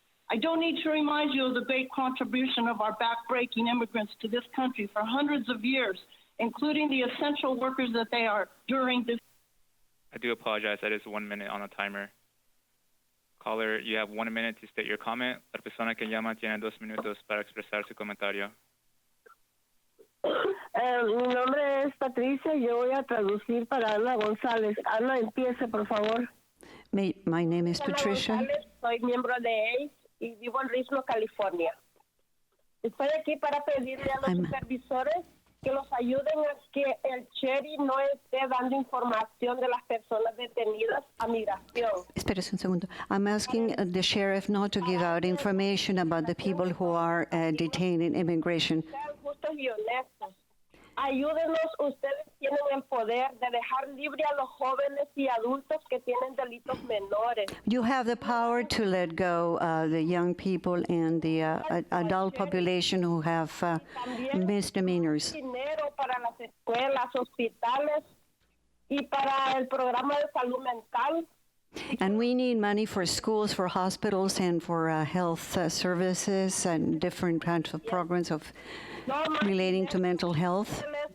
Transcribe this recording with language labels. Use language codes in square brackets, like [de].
[en] I don't need to remind you of the great contribution of our backbreaking immigrants to this country for hundreds of years, including the essential workers that they are during this. I do apologize. That is 1 minute on the timer. Caller, you have 1 minute to state your comment. [es] La persona que llama tiene 2 minutos para expresar su comentario. Mi nombre es Patricia. Yo voy a traducir para Ana González. Ana, empiece, por favor. [en] My name is Patricia. [es] Ana González, soy miembro de ACE y vivo en Richmond, California. Estoy aquí para pedirle a los supervisores que los ayuden a que el Sherit no esté dando información de las personas detenidas a migración. Espérese un segundo. [en] I'm asking the sheriff not to give out information about the people who are detained in immigration. [es] Sean justos y honestos. Ayúdenos, ustedes tienen el poder de dejar libre a los jóvenes y adultos que tienen delitos menores. [en] You have the power to let go the young people and the adult population who have misdemeanors. [es] Dinero para las escuelas, hospitales y para el programa de salud mental. [en] And we need money for schools, for hospitals, and for health services and different kinds of programs of relating to mental health.